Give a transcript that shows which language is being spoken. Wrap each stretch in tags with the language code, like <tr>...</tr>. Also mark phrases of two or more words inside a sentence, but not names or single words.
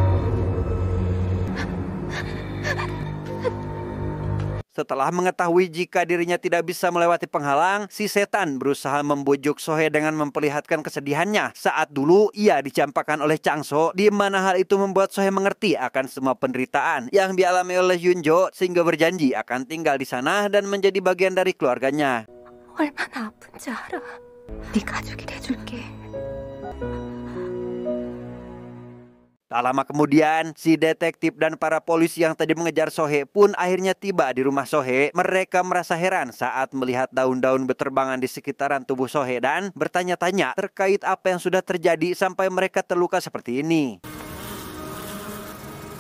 <id>Setelah mengetahui jika dirinya tidak bisa melewati penghalang, si setan berusaha membujuk Sohe dengan memperlihatkan kesedihannya saat dulu ia dicampakkan oleh Chang-so, di mana hal itu membuat Sohe mengerti akan semua penderitaan yang dialami oleh Hyunjo sehingga berjanji akan tinggal di sana dan menjadi bagian dari keluarganya.</id> <ko>얼마나 아픈지 알아. 네 가족이 돼줄게.</ko> <id>Tak lama kemudian, si detektif dan para polisi yang tadi mengejar Sohe pun akhirnya tiba di rumah Sohe. Mereka merasa heran saat melihat daun-daun berterbangan di sekitaran tubuh Sohe dan bertanya-tanya terkait apa yang sudah terjadi sampai mereka terluka seperti ini.</id>